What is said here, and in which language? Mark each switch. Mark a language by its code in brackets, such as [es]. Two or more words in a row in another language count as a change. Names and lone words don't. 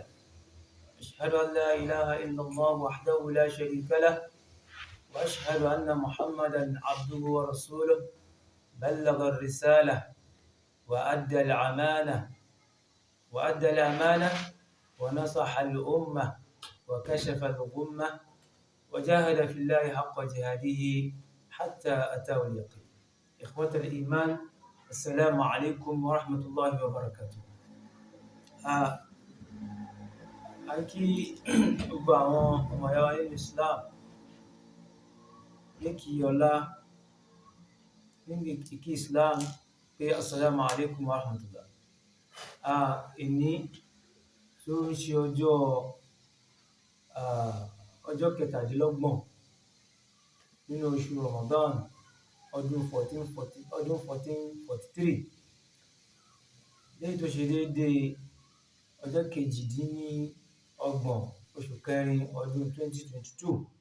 [ar] أشهد أن لا إله إلا الله وحده لا شريك له وأشهد أن محمدا عبده ورسوله بلغ الرسالة وأدى الأمانة ونصح الأمة وكشف الغمة وجاهد في الله حق جهاده حتى أتاه اليقين. إخوة الإيمان، السلام عليكم ورحمة الله وبركاته. [yo] Aki gbogbo àwọn ọmọ ìyá wa nínú Islam ní kí ọlá níbi kí Islam pé [ar] السلام عليكم ورحمة الله. [yo] Èní tó ń ṣe ọjọ́ kẹtàdínlọ́gbọ̀n nínú oṣù Ramadan ọdún 1443 lẹ́yìn tó ṣe déédéé ọjọ́ kejìdínlọ́gbọ̀n oṣù kẹrin ọdún 2022.